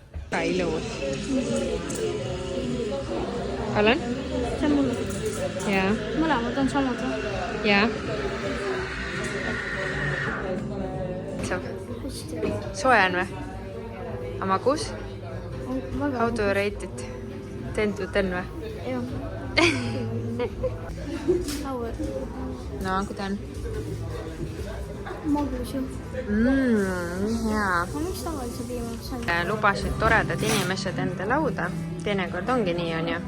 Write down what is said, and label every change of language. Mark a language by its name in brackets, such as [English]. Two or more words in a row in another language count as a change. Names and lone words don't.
[Estonian] Ka ilus. Olen? See on mul. Jaa. Mõlemad on samad või? Jaa. Hästi. Soe on või? A magus? Väga. [English] How do you rate it? 10 to 10 või? [Estonian] Jah. Sour. No, kuida on? Magus ju. Jaa. Ma miks tavalise piima? Lubasid toredad inimesed enda lauda. Teinekord ongi nii, on ju.